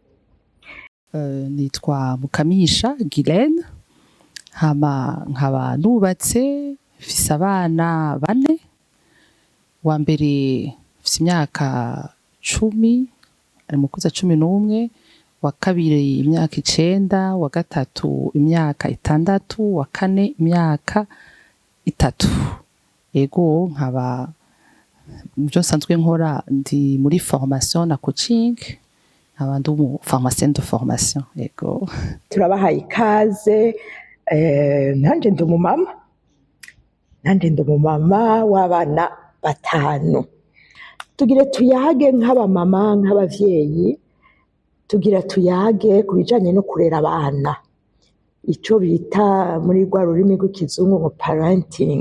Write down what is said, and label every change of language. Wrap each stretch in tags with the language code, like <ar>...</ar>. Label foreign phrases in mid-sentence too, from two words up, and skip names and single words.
<rn>Nitwa Mukamisha Guylaine, hama nkaba nubatse, mfise abana 4, wa mbere mfise imyaka 10, ari mukuza 11, wa kabiri imyaka 9, wa gatatu imyaka 6, wa kane imyaka 3. Ego nkaba muvyo nsanzwe nkora ndi muri formation na coaching, nkaba ndi umu</rn> <fr>pharmacien de formation.</fr> <rn>Ego Turabahaye ikaze. Nanje ndi umumama w'abana 5. Tugire tuyage nk'abamama, nk'abavyeyi, tugira tuyage ku bijanye no kurera abana, ico bita muri rwa rurimi rw'ikizungu ngo parenting.</rn>